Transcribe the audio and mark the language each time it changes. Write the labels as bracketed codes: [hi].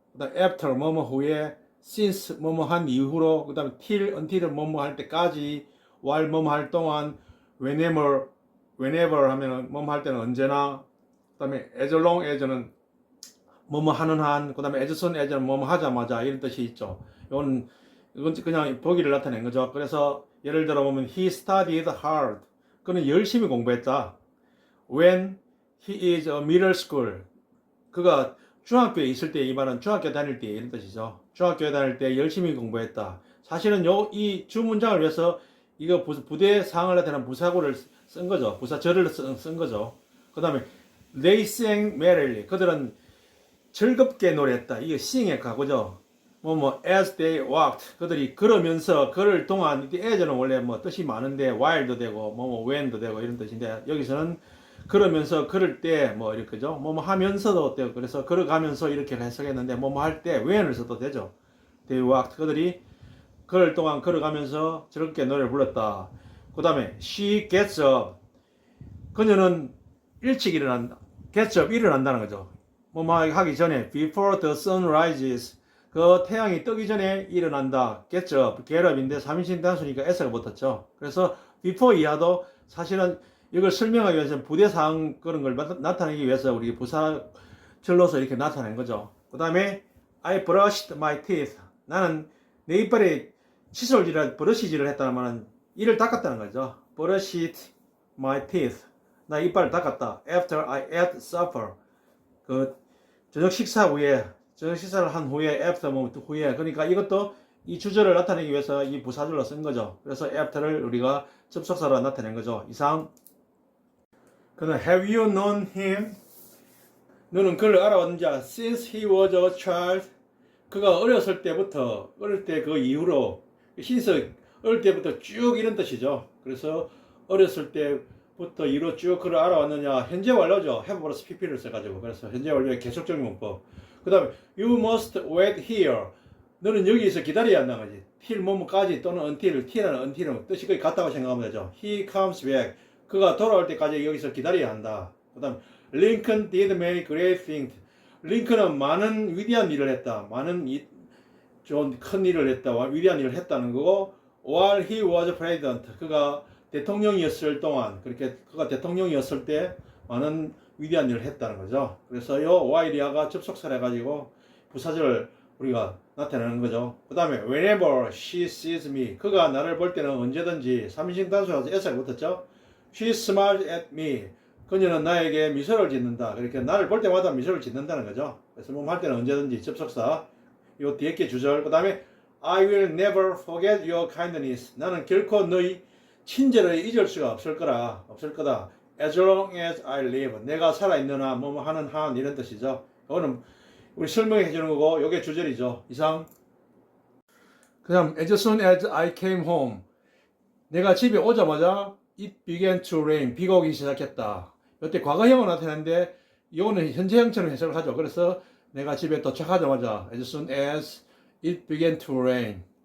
[ko] 그 다음 after, 뭐뭐 후에, since, 뭐뭐 한 이후로, 그 다음에 till, until은 뭐뭐 할 때까지, while 뭐뭐 할 동안, whenever 하면은 뭐뭐 할 때는 언제나, 그 다음에 as long as는 뭐뭐 하는 한, 그 다음에 as soon as는 뭐뭐 하자마자 이런 뜻이 있죠. 이건 그냥 보기를 나타낸 거죠. 그래서 예를 들어 보면 [en] he studied hard. [ko] 그는 열심히 공부했다. [en] When he is a middle school. [ko] 그가 중학교에 있을 때, 이 말은 중학교 다닐 때 이런 뜻이죠. 중학교에 다닐 때 열심히 공부했다. 사실은 이 주문장을 위해서 이거 부대 상황을 나타내는 부사구를 쓴 거죠. 부사절을 쓴 거죠. 그 다음에 [en] they sang merrily. [ko] 그들은 즐겁게 노래했다. 이게 sing의 가구죠. [en] as they walked. [ko] 그들이 걸으면서, 걸을 동안, as는 원래 뜻이 많은데, while도 되고, when도 되고, 이런 뜻인데, 여기서는 걸으면서, 걸을 때, 이렇게죠. 하면서도 되고, 그래서 걸어가면서 이렇게 해석했는데, 할 때, when을 써도 되죠. [en] they walked. [ko] 그들이 걸을 동안 걸어가면서 즐겁게 노래를 불렀다. 그 다음에, [en] she gets up. [ko] 그녀는 일찍 일어난다. [en] gets up, [ko] 일어난다는 거죠. 하기 전에, [en] before the sun rises. [ko] 그 태양이 뜨기 전에 일어난다. get up, get up인데 3인칭 단수니까 s가 붙었죠. 그래서 before 이하도 사실은 이걸 설명하기 위해서 부대사항 그런 걸 나타내기 위해서 우리 부사절로서 이렇게 나타낸 거죠. 그 다음에 [en] I brushed my teeth. [ko] 나는 내 이빨에 브러쉬질을 했다는 말은 이를 닦았다는 거죠. [en] brushed my teeth. [ko] 나 이빨을 닦았다. [en] After I ate supper. [ko] 그 저녁 식사 후에 저녁 식사를 한 후에 after 후에 그러니까 이것도 이 주절을 나타내기 위해서 이 부사절로 쓴 거죠. 그래서 after를 우리가 접속사로 나타낸 거죠. 이상. 그다음 [en] have you known him? [ko] 너는 그를 알아왔는지 [en] since he was a child. [ko] 그가 어렸을 때부터 어릴 때 그 이후로 since 어릴 때부터 쭉 이런 뜻이죠. 그래서 어렸을 때부터 이후로 쭉 그를 알아왔느냐 현재 완료죠. have 플러스 pp를 써가지고 그래서 현재 완료의 계속적인 문법. 그 다음에 [en] you must wait here. [ko] 너는 여기서 기다려야 한다는 거지. till 뭐뭐까지 또는 until. till은 until은 뜻이 거의 같다고 생각하면 되죠. [en] he comes back. [ko] 그가 돌아올 때까지 여기서 기다려야 한다. 그 다음 [en] Lincoln did many great things. [ko] 링컨은 많은 위대한 일을 했다. 좀 큰 일을 했다. 위대한 일을 했다는 거고 [en] while he was president. [ko] 그가 대통령이었을 동안 그가 대통령이었을 때 많은 위대한 일을 했다는 거죠. 그래서 요 while이가 접속사를 해가지고 부사절을 우리가 나타내는 거죠. 그 다음에 [en] whenever she sees me. [ko] 그가 나를 볼 때는 언제든지 3인칭 단수라서 s가 붙었죠. [en] She smiles at me. [ko] 그녀는 나에게 미소를 짓는다. 그렇게 나를 볼 때마다 미소를 짓는다는 거죠. 그래서 할 때는 언제든지 접속사. 요 뒤에 게 주절. 그 다음에 [en] I will never forget your kindness. [ko] 나는 결코 너희 친절을 잊을 수가 없을 거다. [en] As long as I live. [ko] 내가 살아있는 한, 하는 한, 이런 뜻이죠. 이거는 우리 설명해 주는 거고, 요게 주절이죠. 이상. 그 다음, [en] as soon as I came home. [ko] 내가 집에 오자마자, [en] it began to rain. [ko] 비가 오기 시작했다. 이때 과거형을 나타내는데, 이거는 현재형처럼 해석을 하죠. 그래서 내가 집에 도착하자마자, [en] as soon as it began to rain.